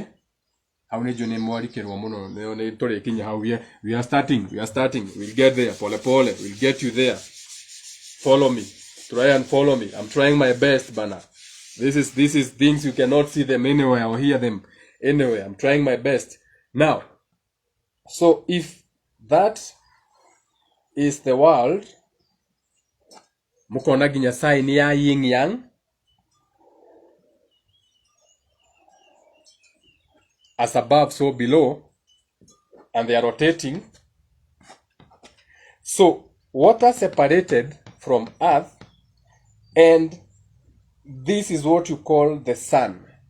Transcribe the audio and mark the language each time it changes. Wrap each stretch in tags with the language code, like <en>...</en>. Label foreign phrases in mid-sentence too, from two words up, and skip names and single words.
<en>We are starting, we'll get there, we'll get you there. Follow me, try and follow me. I'm trying my best, Bana. This is things you cannot see them anywhere or hear them anywhere. I'm trying my best. Now, so if that is the world, mukona ginyasai ni ya yin yang, as above, so below, and they are rotating. So water separated from earth, and this is what you call the sun.</en>